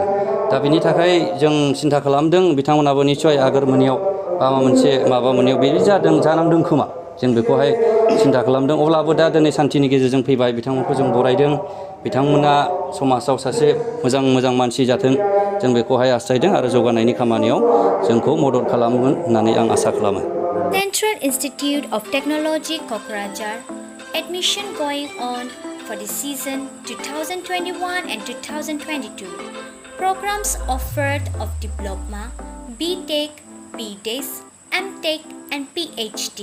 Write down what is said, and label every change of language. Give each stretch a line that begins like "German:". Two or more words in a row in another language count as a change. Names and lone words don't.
Bodo: दा बेनि थाखाय जों सिन्था खालामदों बिथांमोनाबो निस्सय आगोर मोनैयाव माबा मोनैयाव बिदि जानांदों खोमा, जों बेखौहाय सिन्था खालामदों। अब्लाबो दा दिनै सान्थिनि गेजेरजों फैबाय, बिथांमोनखौ जों बरायदों। बिथांमोना समाजाव सासे मोजां मानसि जाथों, जों बेखौहाय हास्थायदों आरो जौगानायनि खामानियाव जोंखौ मदद खालामगोन होननानै आं आसा खालामो।
English: Central Institute of Technology Kokrajhar admission going on for the season 2021 and 2022. Programs offered of Diploma, BTech, BDes, MTech and PhD.